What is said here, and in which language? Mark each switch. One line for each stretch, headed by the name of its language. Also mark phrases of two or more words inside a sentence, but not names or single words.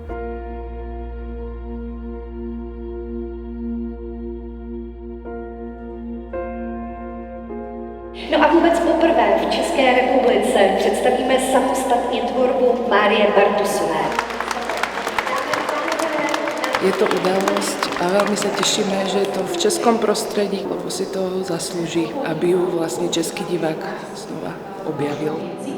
Czech: No a vůbec poprvé v České republice představíme samostatně tvorbu Márie Bartusové.
Slovak: Je to udalosť a veľmi sa tešíme, že je to v českom prostredí, lebo si to zaslúži, aby ju vlastne český divák znova objavil.